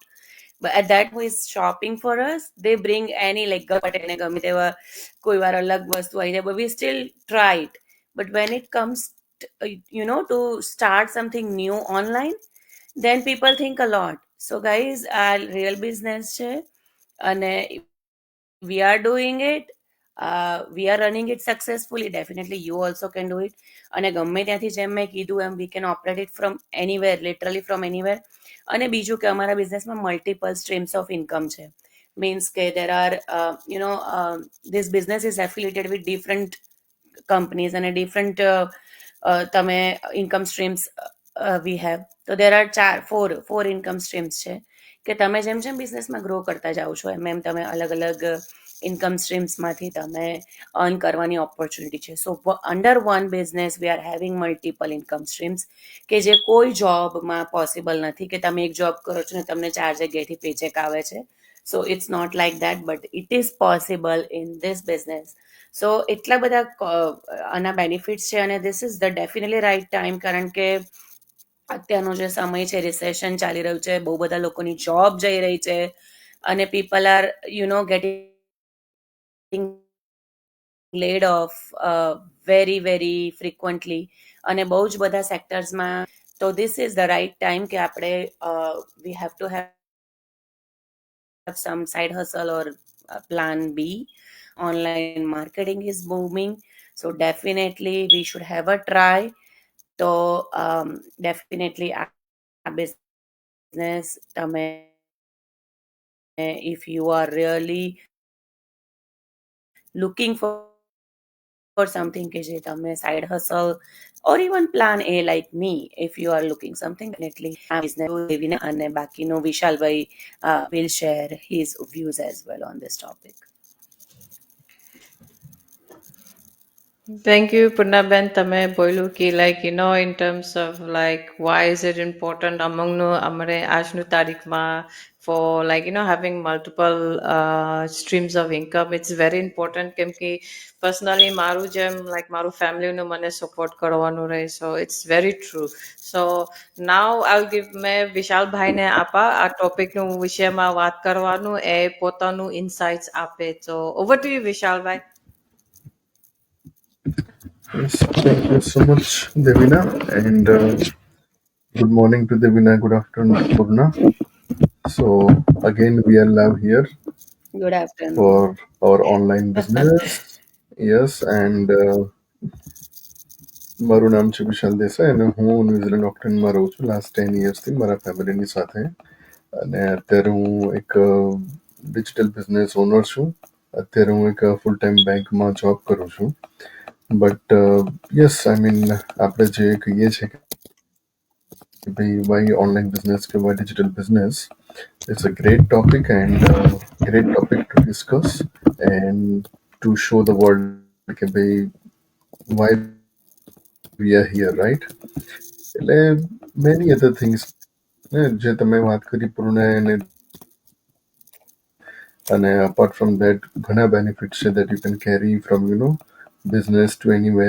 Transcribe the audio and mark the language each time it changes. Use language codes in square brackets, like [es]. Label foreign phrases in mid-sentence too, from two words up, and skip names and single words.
[en] But at that who is shopping for us, they bring any like [gu] ગમે ગમે તેવા કોઈ વાર અલગ વસ્તુ આવી જાય, [en] but we still try it. But when it comes to start something new online, then people think a lot. So guys, આ real business [gu] છે અને [en] we are doing it, we are running it successfully. Definitely you also can do it. [gu] અને ગમે ત્યાંથી જેમ મેં કીધું એમ [en] we can operate it from anywhere, literally from anywhere. [gu] અને બીજું કે અમારા બિઝનેસમાં [en] multiple streams of income [gu] છે. [en] મીન્સ કે there are this business is affiliated with different companies અને different તમે income streams we have. [gu] તો [en] there are four income streams [gu] છે કે તમે જેમ જેમ બિઝનેસમાં ગ્રો કરતા જાઓ છો એમ એમ તમે અલગ અલગ ઇન્કમ સ્ટ્રીમ્સમાંથી તમે અર્ન કરવાની ઓપોર્ચ્યુનિટી છે. [en] so under one business we are having multiple income streams, [gu] કે જે કોઈ જોબમાં પોસિબલ નથી કે તમે એક જોબ કરો છો ને તમને 4 જગ્યાએથી પેચેક આવે છે. [en] so it's not like that, but it is possible in this business. [gu] સો એટલા બધા આના બેનિફિટ્સ છે અને [en] this is the definitely right time, [gu] કારણ કે અત્યારનો જે સમય છે, રિસેશન ચાલી રહ્યું છે, બહુ બધા લોકોની જોબ જઈ રહી છે અને [en] people are getting laid off very very frequently [gu] અને બહુ જ બધા સેક્ટર્સમાં. [en] તો this is the right time [gu] કે આપણે [en] we have to have some side hustle or plan B. Online marketing is booming, so definitely we should have a try. તો definitely આ business તમે, if you are really looking for something [gu] કે જે તમે [en] side hustle or even plan A like me, if you are looking something, definitely આ business [gu] દેવીને અને બાકીનો વિશાલભાઈ [en] will share his views as well on this topic. Thank you, Purnaben. [gu] તમે બોલ્યું કે [en] in terms of like why is it important amongનું [gu] અમારે આજનું તારીખમાં [en] for having multiple streams of income. It's very important [gu] કેમ કે personally મારું જેમ મારું ફેમિલીનું મને સપોર્ટ કરવાનું રહે, [en] so it's very true. So now I'll give [gu] મેં વિશાલભાઈને આપા આ ટોપિકનું વિષયમાં વાત કરવાનું, એ પોતાનું ઇન્સાઇટ્સ આપે. [en] So over to you, વિશાલભાઈ. Yes, thank you so much, Devina, and good morning to Devina. Good afternoon, Purna. So again, we are live here Good afternoon. for our online business. [gu] Yes, and મારું નામ છે વિશાલ દેસાઈ અને હું ન્યુઝીલેન્ડ ઓકલેન્ડમાં રહું છું લાસ્ટ 10 યર્સથી મારા ફેમિલીની સાથે. અને અત્યારે હું એક [en] digital business owner [gu] છું. અત્યારે હું એક [en] full time [gu] બેંકમાં જોબ કરું છું. [en] but yes, I mean [gu] આપણે જે કહીએ છીએ કે ભાઈ [en] why online business કે why digital business, it's a great topic and great topic to discuss and to show the world [gu] કે ભાઈ [en] why we are here, right? એટલે many other things [gu] ને જે તમે વાત કરી પૂર્ણ, અને [en] apart from that ઘણા benefits છે that you can carry from business to anywhere.